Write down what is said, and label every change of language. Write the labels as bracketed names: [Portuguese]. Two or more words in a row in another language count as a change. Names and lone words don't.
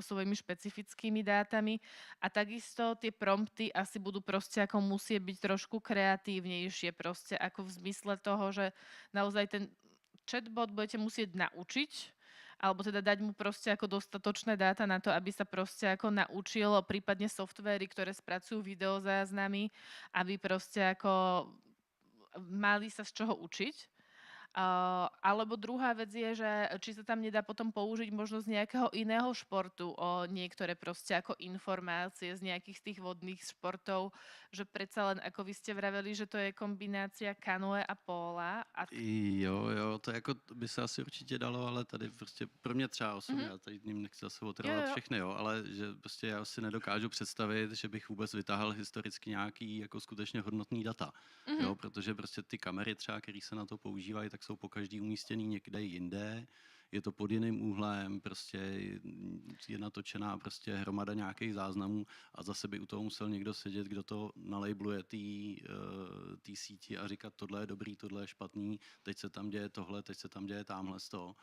[Slovak] svojimi špecifickými dátami a takisto tie prompty asi budú proste ako musieť byť trošku kreatívnejšie proste ako v zmysle toho, že naozaj ten chatbot budete musieť naučiť alebo teda dať mu proste ako dostatočné dáta na to, aby sa proste ako naučil, prípadne softvéry, ktoré spracujú videozáznamy, aby proste ako mali sa z čoho učiť. Alebo druhá vec je, že či sa tam nedá potom použiť možno z nejakého iného športu niektoré proste ako informácie z nejakých z tých vodných športov, že predsa len ako vy ste vraveli, že to je kombinácia kanoe a póla. [Czech] Jo, to jako by se asi určitě dalo, ale tady prostě pro mě třeba osobně, já tady ním nechci zase otravovat všechny, jo, ale že prostě já si nedokážu představit, že bych vůbec vytáhl historicky nějaký jako skutečně hodnotný data, jo, protože prostě ty kamery třeba, které se na to používají, tak jsou po každý umístěný někde jinde, je to pod jiným úhlem, prostě je natočená prostě hromada nějakých záznamů a zase by u toho musel někdo sedět, kdo to nalejbluje té síti a říkat, tohle je dobrý, tohle je špatný, teď se tam děje tohle, teď se tam děje tamhle z toho.